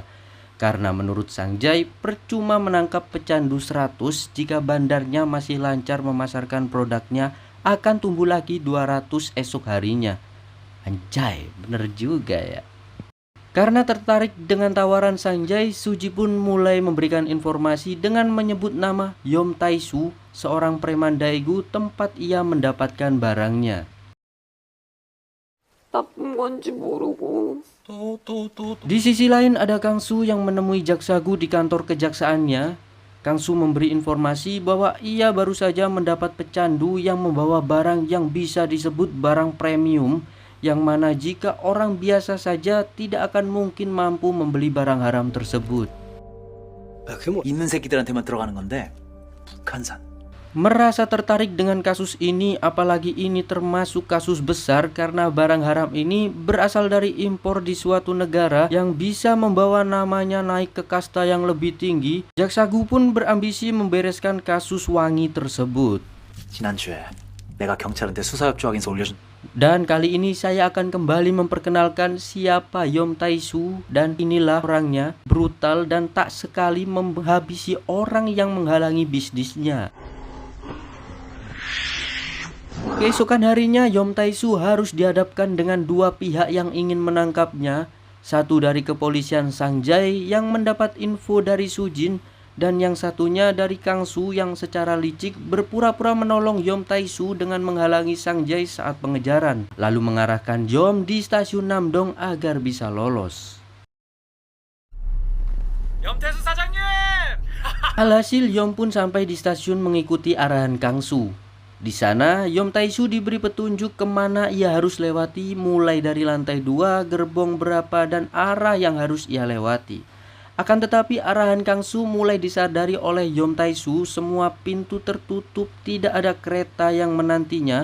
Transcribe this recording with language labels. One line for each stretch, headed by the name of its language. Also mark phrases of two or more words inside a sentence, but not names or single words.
Indonesian: Karena menurut Sangjay, percuma menangkap pecandu 100 jika bandarnya masih lancar memasarkan produknya akan tumbuh lagi 200 esok harinya. Anjay, bener juga ya. Karena tertarik dengan tawaran Sangjay, Suji pun mulai memberikan informasi dengan menyebut nama Yom Tae-soo, seorang preman daegu tempat ia mendapatkan barangnya.
Korean: 나쁜 건지 모르고
Indonesian: Di sisi lain ada Kang Su yang menemui Jaksagu di kantor kejaksaannya. Kang Su memberi informasi bahwa ia baru saja mendapat pecandu yang membawa barang yang bisa disebut barang premium, yang mana jika orang biasa saja tidak akan mungkin mampu membeli barang haram tersebut.
Korean: 그게 뭐 있는 새끼들한테만 들어가는 건데 북한산.
Indonesian: Merasa tertarik dengan kasus ini, apalagi ini termasuk kasus besar karena barang haram ini berasal dari impor di suatu negara yang bisa membawa namanya naik ke kasta yang lebih tinggi. Jaksagu pun berambisi membereskan kasus wangi tersebut.
Korean: 지난주에 내가 경찰한테 수사협조 확인서 올려준.
Indonesian: Dan kali ini saya akan kembali memperkenalkan siapa Yom Tae-soo, dan inilah orangnya, brutal dan tak sekali menghabisi orang yang menghalangi bisnisnya. Keesokan harinya Yom Tae-soo harus dihadapkan dengan dua pihak yang ingin menangkapnya. Satu dari kepolisian Sangjay yang mendapat info dari Sujin, dan yang satunya dari Kang Su yang secara licik berpura-pura menolong Yom Tae-soo dengan menghalangi Sangjay saat pengejaran, lalu mengarahkan Yom di stasiun Namdong agar bisa lolos.
Korean: 염태수 사장님!
Indonesian: Alhasil Yom pun sampai di stasiun mengikuti arahan Kang Su. Di sana Yom Tae-soo diberi petunjuk kemana ia harus lewati, mulai dari lantai 2, gerbong berapa, dan arah yang harus ia lewati. Akan tetapi arahan Kang Su mulai disadari oleh Yom Tae-soo, semua pintu tertutup, tidak ada kereta yang menantinya.